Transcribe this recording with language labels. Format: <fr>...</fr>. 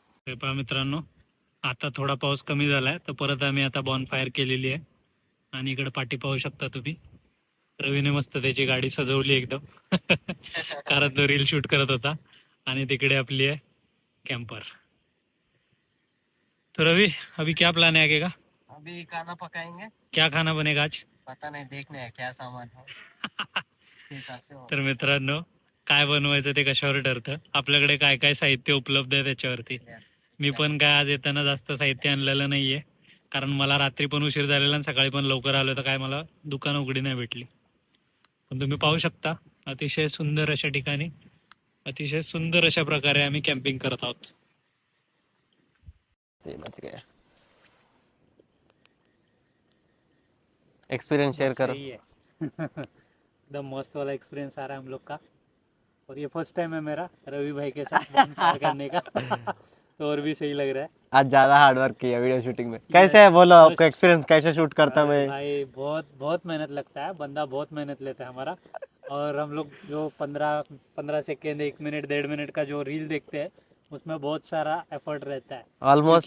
<mr>हे पहा मित्रांनो, आता थोडा पाऊस कमी झालाय तर परत आम्ही आता बॉन फायर केलेली आहे. आणि इकडे पाठी पाहू शकता तुम्ही, रवीने मस्त त्याची गाडी सजवली एकदम कारण तो रील शूट करत होता. आणि तिकडे आपली आहे कॅम्पर.</mr> <hi>तो रवी अभी क्या प्लान है आगे का? अभी खाना पकाएंगे. क्या खाना बनेगा आज? पता नहीं, देखने है क्या सामान है उस हिसाब से होगा.</hi> <mr>तर मित्रांनो, काय बनवायचं ते कशावर ठरतं. आपल्याकडे काय काय साहित्य उपलब्ध आहे त्याच्यावरती. मी पण काय आज येताना जास्त साहित्य आणलेलं नाहीये, कारण मला रात्री पण उशीर झालेला आणि सकाळी पण लवकर आलो तर काय मला दुकान उघडी नाही भेटली. पण तुम्ही पाहू शकता अतिशय सुंदर अशा ठिकाणी अतिशय सुंदर अशा प्रकारे आम्ही कॅम्पिंग करत आहोत.</mr> <hi>बच गया. एक्सपीरियंस शेयर करो. सही है एकदम मस्त वाला एक्सपीरियंस आ रहा है हम लोग का. और ये फर्स्ट टाइम है मेरा रवि भाई के साथ bonfire करने का तो और भी सही लग रहा है. आज ज्यादा हार्ड वर्क किया वीडियो शूटिंग में. कैसे है बोलो, आपका</hi> <en>first-</en> <hi>एक्सपीरियंस कैसे शूट करता अरे मैं? भाई बहुत बहुत मेहनत लगता है, बंदा बहुत मेहनत लेता है हमारा. और हम लोग जो 15 सेकेंड 1 मिनट 1.5 मिनट का जो रील देखते हैं उसमें बहुत सारा एफर्ट रहता है</hi> <en>almost</en>